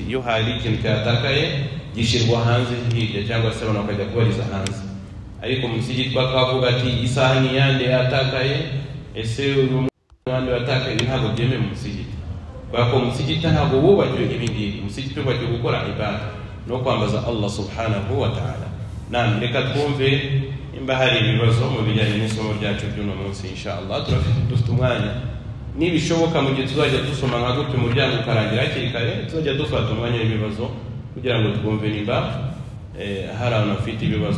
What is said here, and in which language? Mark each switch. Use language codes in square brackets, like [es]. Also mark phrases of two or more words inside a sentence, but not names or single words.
[rw] Iyo hari ikintu cyatakaye gishirwa hanze hirya cyangwa se abantu bakajya kubariza hanze. Ariko mu musigiti bakavuga ati isaha ni yande yatakaye, ese uyu mwandi watakaye, ntabwo byemewe mu musigiti. Bako musigiti ntabwo wubakiwe ibindi, musigiti wubakiwe gukora ibada no kwambaza Allah [ar] سبحانه وتعالى. [rw] Namwe reka twumve imba hari ibibazo mu bijyanye n'isomo ryacu by'uno munsi. Inshallah dufite umwanya, nibishoboka mu gihe tuzajya dusoma nka gutyo umuryango ukarangira hakiri kare, tuzajya dufata umwanya w'ibibazo kugira ngo twumve nimba hari abantu bafite ibibazo.